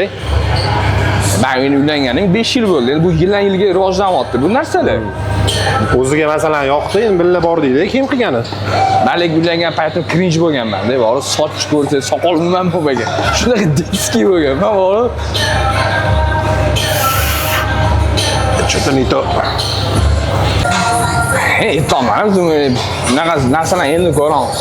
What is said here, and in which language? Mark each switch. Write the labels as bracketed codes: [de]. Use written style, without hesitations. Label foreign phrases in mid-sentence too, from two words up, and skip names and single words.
[uz] Men uylanganing 5 yil bo'ldi. Endi bu yildan-yilga rivojlanyapti bu narsalar. O'ziga masalan yoqdi, endi billa bor deydi, kiyim qilgani. Men uylangan paytim cringe bo'lganman-da, bori soch ko'rsa, soqol umuman bo'lmagan. Shunaqa diski bo'lganman, bori. [ru] Что-то не то. [uz] Aytaman, bunaqa narsalar endi ko'ramiz.